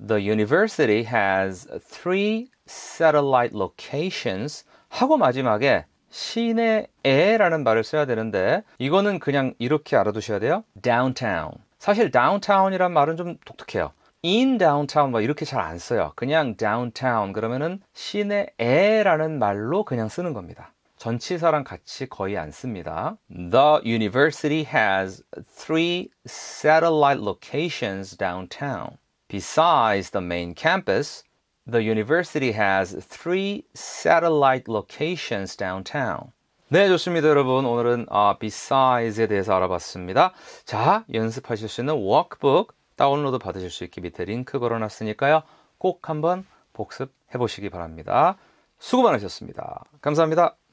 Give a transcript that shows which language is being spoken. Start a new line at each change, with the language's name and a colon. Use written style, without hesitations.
English: The university has 3 satellite locations
Korean: 하고 마지막에 시내에라는 말을 써야 되는데 이거는 그냥 이렇게 알아두셔야 돼요.
English: downtown.
Korean: 사실 downtown이란 말은 좀 독특해요. in downtown 뭐 이렇게 잘 안 써요. 그냥 downtown 그러면은 시내에라는 말로 그냥 쓰는 겁니다. 전치사랑 같이 거의 안 씁니다.
English: The university has 3 satellite locations downtown. Besides the main campus, the university has 3 satellite locations downtown.
Korean: 네, 좋습니다, 여러분. 오늘은 Besides에 대해서 알아봤습니다. 자, 연습하실 수 있는 워크북 다운로드 받으실 수 있게 밑에 링크 걸어놨으니까요. 꼭 한번 복습해 보시기 바랍니다. 수고 많으셨습니다. 감사합니다.